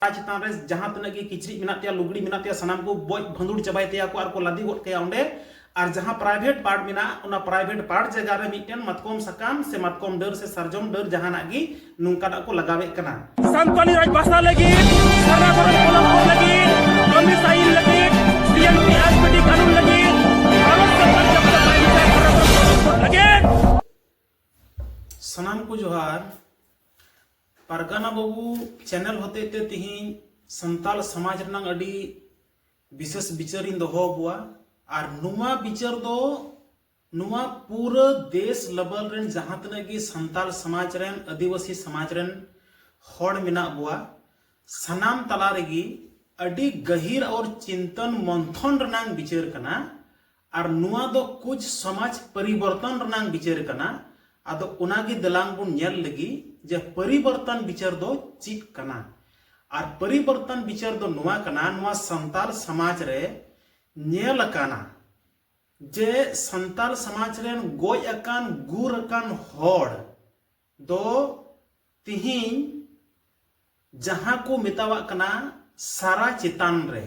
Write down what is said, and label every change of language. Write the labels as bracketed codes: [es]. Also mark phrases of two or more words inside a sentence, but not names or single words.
[sat] चितान रे जहां तक किचरी मेना लुगड़ी मेना सामान को बज भंदुड़ चबाई तैया को आर को लादी गोट कया ओंडे और जहां [en] private part [sat] मेना उना [en] private part [sat] जगह रे मिटन मतकम सकाम से मतकम डर से सरजम डर जहाना गी नुंका को लगावे कना संतानी राज भाषा लगी सारा बरन कोलम को लगी डोमिसाइल लगी सीएमपी एसपीटी कानून लगी भारत सरकार जब तक प्राइवेट लगे सनाम को जोहार परगना बाबू चैनल होते ते तिहिन संताल समाज रनांग अडी विशेष विचारिन दोहो बुआ और नुमा विचार दो नुमा पूरा देश लेवल रेन जहां तक की संताल समाज रेन आदिवासी समाज रेन हॉड मिना बुआ सनाम तला रेगी अडी गहीर और चिंतन मंथन रनांग विचार कना और नुआ दो कुछ समाज परिवर्तन रनांग विचार कना आदो उनागी दलांग बुन नेल लगी जे परिवर्तन विचार दो चित कना और परिवर्तन विचार दो नुआ कना नुआ संताल समाज रे नेल काना जे संताल समाज रे गोय अकान गुर अकान होड़ दो तिहिन जहां को मितावा कना सारा चितान